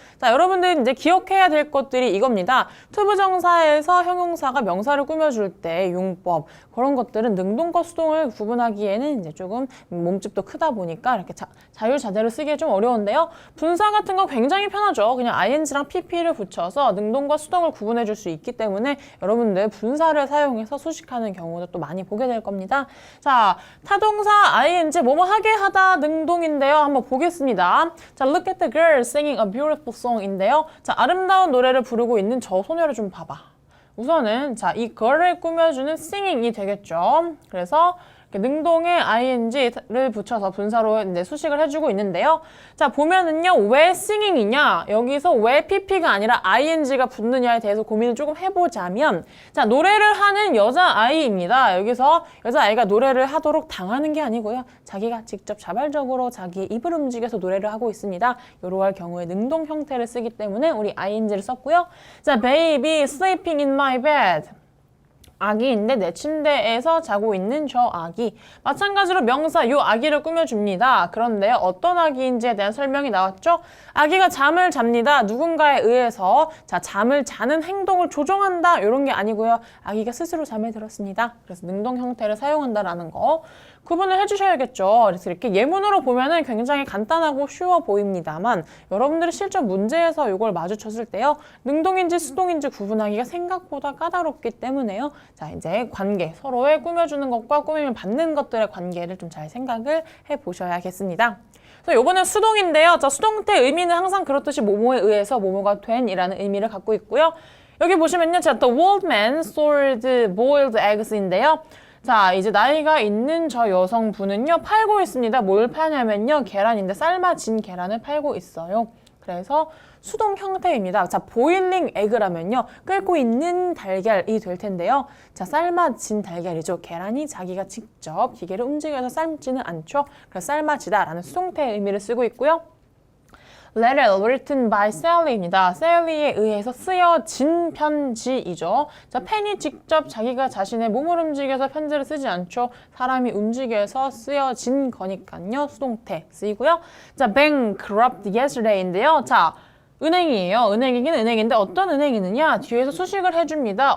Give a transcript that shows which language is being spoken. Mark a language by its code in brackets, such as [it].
[ko] 자, 여러분들 이제 기억해야 될 것들이 이겁니다. 투부정사에서 형용사가 명사를 꾸며줄 때 용법, 그런 것들은 능동과 수동을 구분하기에는 이제 조금 몸집도 크다 보니까 이렇게 자유자재로 쓰기에 좀 어려운데요. 분사 같은 거 굉장히 편하죠. 그냥 ing랑 pp를 붙여서 능동과 수동을 구분해 줄 수 있기 때문에 여러분들 분사를 사용해서 수식하는 경우도 또 많이 보게 될 겁니다. 자, 타동사 ing 뭐뭐 하게 하다 능동인데요. 한번 보겠습니다. [en] 자, look at the girl singing a beautiful song인데요. [ko] 자, 아름다운 노래를 부르고 있는 저 소녀를 좀 봐봐. 우선은 자, 이 girl을 꾸며주는 singing이 되겠죠. 그래서 능동에 ing를 붙여서 분사로 이제 수식을 해주고 있는데요. 자, 보면은요, 왜 singing이냐? 여기서 왜 pp가 아니라 ing가 붙느냐에 대해서 고민을 조금 해보자면, 자, 노래를 하는 여자아이입니다. 여기서 여자아이가 노래를 하도록 당하는 게 아니고요. 자기가 직접 자발적으로 자기 입을 움직여서 노래를 하고 있습니다. 이러할 경우에 능동 형태를 쓰기 때문에 우리 ing를 썼고요. [en] 자, baby sleeping in my bed. [ko] 아기인데 내 침대에서 자고 있는 저 아기. 마찬가지로 명사 요 아기를 꾸며줍니다. 그런데 어떤 아기인지에 대한 설명이 나왔죠? 아기가 잠을 잡니다. 누군가에 의해서 자, 잠을 자는 행동을 조종한다. 이런 게 아니고요. 아기가 스스로 잠에 들었습니다. 그래서 능동 형태를 사용한다라는 거 구분을 해주셔야겠죠. 그래서 이렇게 예문으로 보면은 굉장히 간단하고 쉬워 보입니다만 여러분들이 실전 문제에서 이걸 마주쳤을 때요. 능동인지 수동인지 구분하기가 생각보다 까다롭기 때문에요. 자, 이제 관계, 서로의 꾸며주는 것과 꾸밈을 받는 것들의 관계를 좀 잘 생각을 해보셔야겠습니다. 그래서 이번엔 수동인데요. 자, 수동태 의미는 항상 그렇듯이 뭐뭐에 의해서 뭐뭐가 된이라는 의미를 갖고 있고요. 여기 보시면요. [en] 자, the old man sold boiled eggs인데요. [ko] 자, 이제 나이가 있는 저 여성분은요, 팔고 있습니다. 뭘 파냐면요, 계란인데 삶아진 계란을 팔고 있어요. 그래서 수동 형태입니다. 자, 보일링 에그라면요, 끓고 있는 달걀이 될 텐데요. 자, 삶아진 달걀이죠. 계란이 자기가 직접 기계를 움직여서 삶지는 않죠. 그래서 삶아지다라는 수동태의 의미를 쓰고 있고요. [en] Letter written by Sally입니다. [ko] Sally에 의해서 쓰여진 편지이죠. 자, 펜이 직접 자기가 자신의 몸을 움직여서 편지를 쓰지 않죠. 사람이 움직여서 쓰여진 거니까요. 수동태 쓰이고요. 자, bankrupt yesterday인데요. 자, 은행이에요. 은행이긴 은행인데 어떤 은행이느냐? 뒤에서 수식을 해줍니다.